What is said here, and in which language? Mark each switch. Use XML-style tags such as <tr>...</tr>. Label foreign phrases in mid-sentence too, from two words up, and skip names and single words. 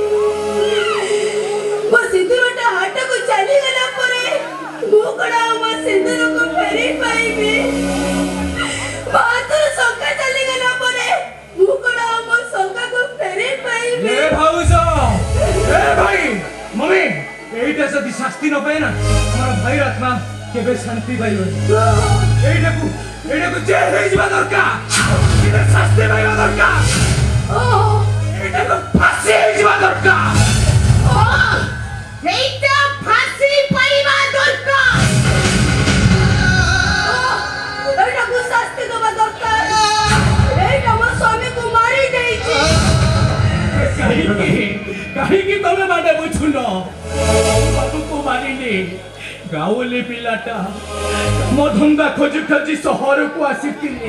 <or>ମୋ ସିନ୍ଦୁରଟା ହାଟକୁ ଚାଲିଗଲା ପରେ ମୁଁ କଣ ଆଉ ମୋ ସିନ୍ଦୁରକୁ ଫେରି ପାଇବି? ମୋ ହାତରୁ ଶଙ୍ଖା ଚାଲିଗଲା ପରେ ମୁଁ କଣ ଆଉ ମୋ ଶଙ୍ଖାକୁ ଫେରି ପାଇବି? ଏ ଭାଉଜ, ଏ ଭାଇ, ମମି,</or> <bn>এইটা যদি শাস্তি ন পায় না আমার ভাইয়ের আত্মা কেবে শান্তি পাইবনি। এইটাকু জেল হয়ে যাওয়া দরকার। এটা শাস্তি পাইবা দরকার। এইটাকু ফাঁসি হয়ে যাওয়া দরকার। এইটা ফাঁসি পাইবা দরকার।</bn> <or>এইটাକୁ ଶାସ୍ତି ଦେବା ଦରକାର। ଏଇଟା ମୋ ସ୍ୱାମୀକୁ ମାରି ଦେଇଛି। କାହିଁକି ତମେ ମାନେ ବୁଝୁନ? ବାବୁକୁ ମାରିଲି। ଗାଉଲି ପିଲାଟା କାମ ଧନ୍ଦା ଖୋଜି ଖୋଜି ସହରକୁ ଆସିଥିଲି।</or>